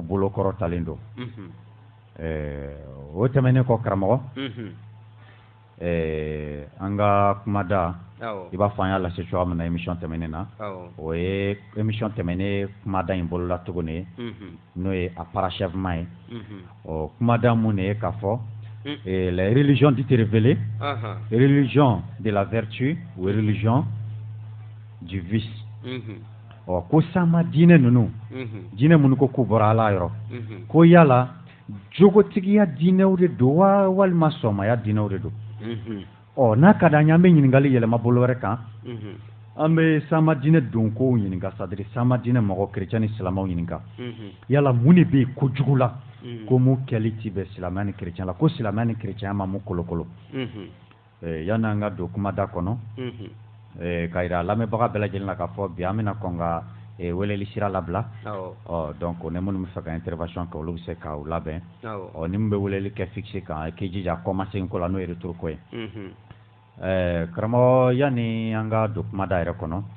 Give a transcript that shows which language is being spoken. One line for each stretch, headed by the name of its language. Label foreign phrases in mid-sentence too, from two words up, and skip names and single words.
Bambara: bolokɔrɔ talen don o tɛmɛnen kɔ karamɔgɔ an ka kumada i b'a fɔ an y'a lase cogoya min na émission tɛmɛnen na o ye émission tɛmɛnen kumada in bolola tuguni n'o ye a parachèvement ye kumada mun de ye k'a fɔ
French: la religion dit révélée religion de la vertu ou religion du vice
Bambara: ko sama diinɛ ninnu diinɛ minnu ko k'u bɔra ala yɔrɔ ko yala jogotigiya diinɛw de don wa walima sɔmaya diinɛw de don n'a ka d'an ye an bɛ ɲininkali yɛlɛma bolo wɛrɛ kan an bɛ sama diinɛ don kow ɲininka c'est-à-dire sama diinɛ mɔgɔ chrétien ni silamɛw ɲininka yala mun de bɛ yen kojugu la ko mun kɛli ti bɛn silamɛya ni chrétien la ko silamɛya ni chrétien ma mun kolokolo yanni an ka don kumada kɔnɔ ka yira lamɛnbaga bɛɛ lajɛlen la k'a fɔ bi an bɛna kɔn ka weleli sira labila donc ni minnu bɛ fɛ ka intervention kɛ olu bɛ se k'u labɛn ni min bɛ weleli kɛ fixe kan k'i jija commencer ko la n'o ye retour ko ye karamɔgɔ yanni an ka don kumada yɛrɛ kɔnɔ